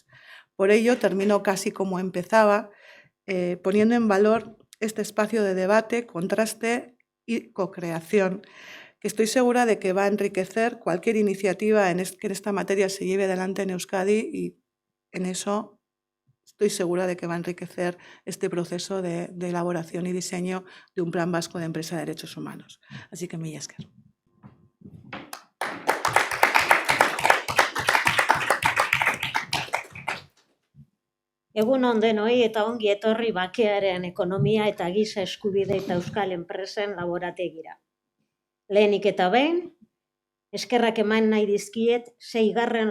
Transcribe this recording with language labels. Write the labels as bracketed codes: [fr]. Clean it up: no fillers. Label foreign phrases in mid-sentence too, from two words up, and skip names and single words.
[es] Por ello, termino casi como empezaba, poniendo en valor este espacio de debate, contraste y co-creación, que estoy segura de que va a enriquecer cualquier iniciativa que en esta materia se lleve adelante en Euskadi y en eso estoy segura de que va a enriquecer este proceso de elaboración y diseño de un plan vasco de empresa de derechos humanos. Así que [eu] mila esker. Egun on denoi eta ongi etorri bakearen ekonomia eta giza eskubide eta euskal enpresen laborategira. Lehenik eta behin, eskerrak eman nahi dizkiet 6.